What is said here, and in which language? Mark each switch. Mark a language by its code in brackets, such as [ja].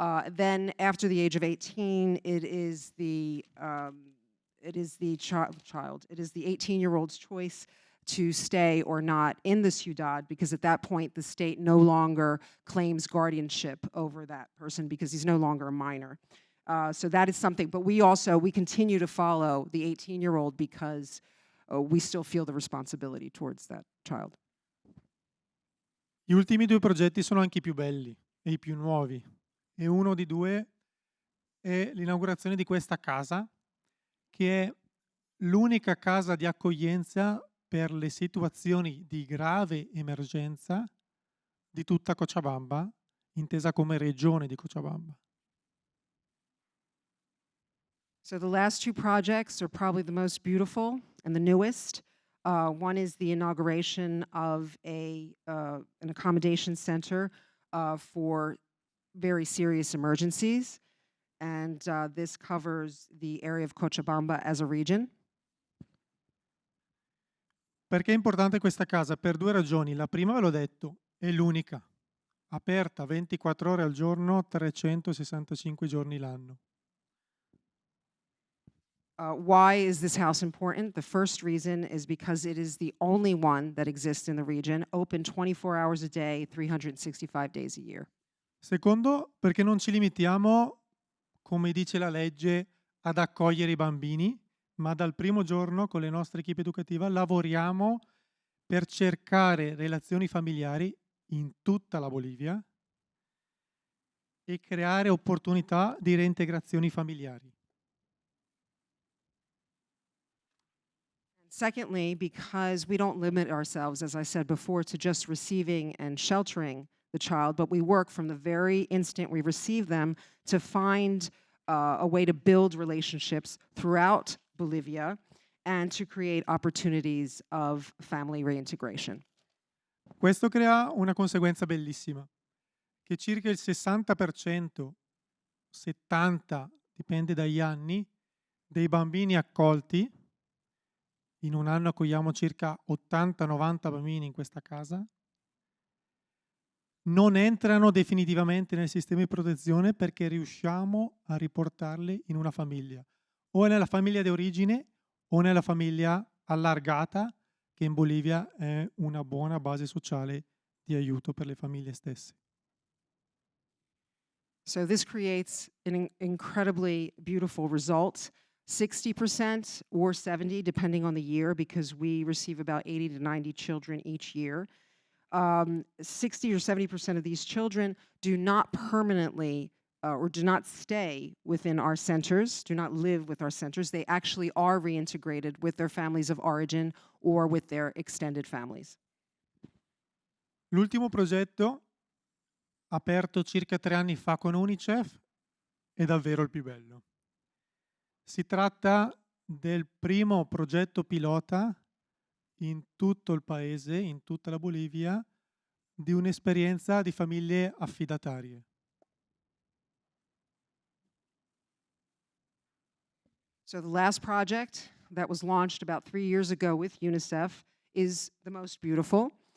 [en] Then after the age of 18, it is the 18-year-old's choice to stay or not in the Ciudad, because at that point the state no longer claims guardianship over that person because he's no longer a minor. So that is something, but we continue to follow the 18-year-old because we still feel the responsibility towards that child. [it] Gli ultimi 2 progetti sono anche i più belli e i più nuovi, e uno di 2 è l'inaugurazione di questa casa, che è l'unica casa di accoglienza per le situazioni di grave emergenza di tutta Cochabamba, intesa come regione di Cochabamba. [en] So the last 2 projects are probably the most beautiful and the newest. One is the inauguration of an accommodation center for very serious emergencies, and this covers the area of Cochabamba as a region. [it] Perché è importante questa casa? Per 2 ragioni. La prima, ve l'ho detto, è l'unica, aperta 24 ore al giorno, 365 giorni l'anno. [en] Why is this house important? The first reason is because it is the only one that exists in the region, open 24 hours a day, 365 days a year. [it] Secondo, perché non ci limitiamo, come dice la legge, ad accogliere i bambini, ma dal primo giorno con le nostre equipe educative lavoriamo per cercare relazioni familiari in tutta la Bolivia e creare opportunità di reintegrazioni familiari. [en] Secondly, because we don't limit ourselves, as I said before, to just receiving and sheltering the child, but we work from the very instant we receive them to find a way to build relationships throughout Bolivia and to create opportunities of family reintegration. [it] Questo crea una conseguenza bellissima, che circa il 60%, 70%, dipende dagli anni, dei bambini accolti, in un anno accogliamo circa 80-90 bambini in questa casa, non entrano definitivamente nel sistema di protezione perché riusciamo a riportarli in una famiglia, o nella famiglia di origine o nella famiglia allargata, che in Bolivia è una buona base sociale di aiuto per le famiglie stesse. [en] So this creates an incredibly beautiful result. 60% or 70%, depending on the year, because we receive about 80 to 90 children each year. 60 or 70% of these children do not permanently or do not stay within our centers, do not live with our centers. They actually are reintegrated with their families of origin or with their extended families. [it] L'ultimo progetto, aperto circa 3 anni fa con UNICEF, è davvero il più bello. Si tratta del primo progetto pilota in tutto il paese, in tutta la Bolivia, di un'esperienza di famiglie affidatarie. [en] So the last project that was launched about 3 years ago with UNICEF is the most beautiful.